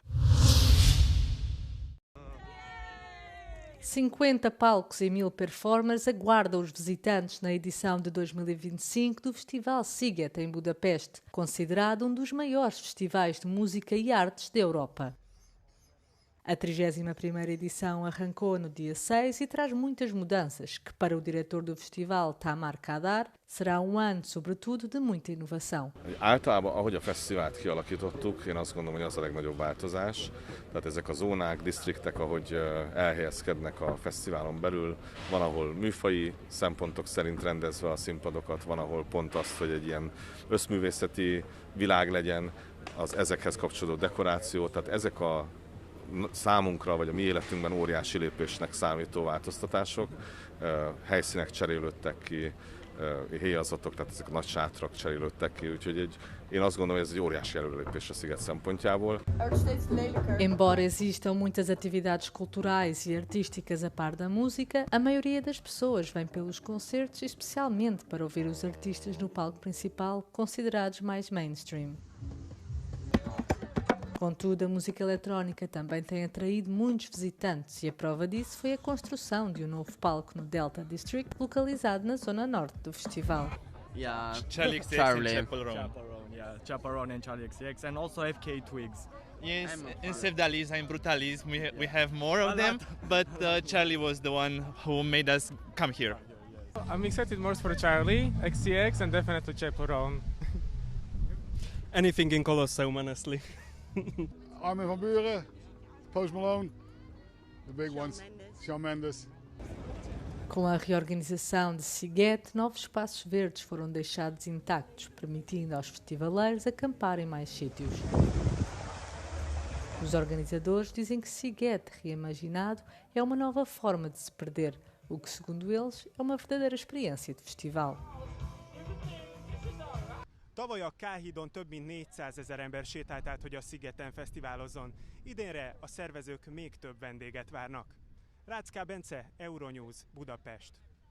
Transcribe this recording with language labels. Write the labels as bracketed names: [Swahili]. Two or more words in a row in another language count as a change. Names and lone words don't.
[Portuguese] 50 palcos e 1000 performers aguardam os visitantes na edição de 2025 do Festival Sziget em Budapeste, considerado um dos maiores festivais de música e artes da Europa. A 31ª edição arrancou no dia 6 e traz muitas mudanças, que para o diretor do festival, Tamar Kadar, será um ano, sobretudo, de muita inovação. [Hungarian] Általában, ahogy a fesztivált kialakítottuk, én azt gondolom, hogy az a legnagyobb változás. Tehát ezek a zónák, disztriktek, ahogy elhelyezkednek a fesztiválon belül, van, ahol műfaji szempontok szerint rendezve a színpadokat, van, ahol pont azt, hogy egy ilyen összművészeti világ legyen, az ezekhez kapcsolódó dekoráció, tehát ezek a számunkra, vagy a mi életünkben óriási lépésnek számító változtatások, helyszínek cserélődtek ki, héjazatok, tehát ezek a nagy sátrak cserélődtek ki, úgyhogy én azt gondolom, hogy ez egy óriási előrelépés a sziget szempontjából. [Portuguese] Embora existam muitas atividades culturais e artísticas a par da música, a maioria das pessoas vem pelos concertos, especialmente para ouvir os artistas no palco principal, considerados mais mainstream. Contudo, a música eletrónica também tem atraído muitos visitantes e a prova disso foi a construção de um novo palco no Delta District, localizado na zona norte do festival. [English] Yeah, Charlie XCX Charlie. and Chaperone. Yeah, Chaperone and Charlie XCX, and also FK Twigs. Yes, in Sevdalis and Brutalis we have more of them, but Charlie was the one who made us come here. I'm excited more for Charlie XCX and definitely Chaperone. Anything in Colosseum, honestly. Armin van Buuren, Post Malone, the big ones, Shawn Mendes. [Portuguese] Com a reorganização de Sziget, novos espaços verdes foram deixados intactos, permitindo aos festivaleiros acampar em mais sítios. Os organizadores dizem que Sziget reimaginado é uma nova forma de se perder, o que, segundo eles, é uma verdadeira experiência de festival. [Hungarian] Tavaly a K-hídon több mint 400 000 ember sétált át, hogy a szigeten fesztiválozzon. Idénre a szervezők még több vendéget várnak. Rácz K. Bence, Euronews, Budapest.